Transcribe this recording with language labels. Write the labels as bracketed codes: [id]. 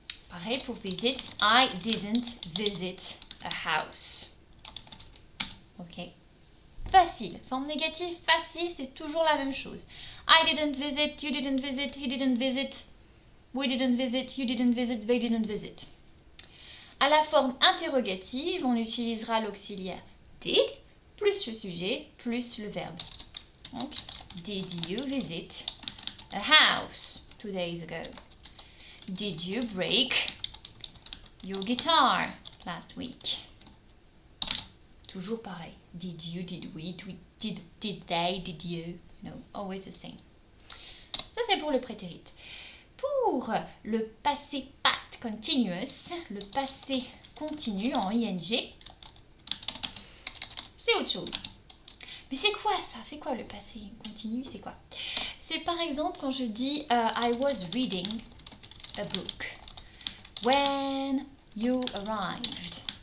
[fr] Pareil pour [en] visit, I didn't visit a house. [fr] Ok. Facile. Forme négative, facile, c'est toujours la même chose. [en] I didn't visit, you didn't visit, he didn't visit. We didn't visit, you didn't visit, they didn't visit. [fr] À la forme interrogative, on utilisera l'auxiliaire did plus le sujet plus le verbe. [en] Donc, did you visit a house 2 days ago? Did you break your guitar last week? [fr] Toujours pareil. [en] Did you, did we, did they, did you? No, always the same. [fr] Ça, c'est pour le prétérit. Pour le passé past continuous, le passé continu en ing, c'est autre chose. Mais c'est quoi ça? C'est quoi le passé continu? C'est quoi? C'est par exemple quand je dis [en] I was reading a book when you arrived.